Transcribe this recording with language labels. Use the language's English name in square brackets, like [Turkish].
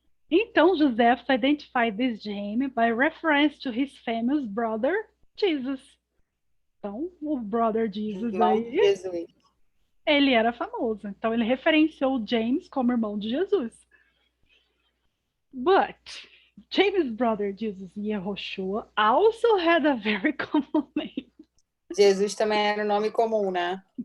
[Portuguese] Então, [English] Joseph identified this James by reference to his famous brother, Jesus. [Portuguese] Então, o [English] brother [Portuguese] Jesus Irmão de aí, Jesus. ele era famoso. Então, ele referenciou James como irmão de Jesus. [English] But James' brother Jesus, Yehoshua, also had a very common name. [Portuguese] Jesus também era um nome comum, né?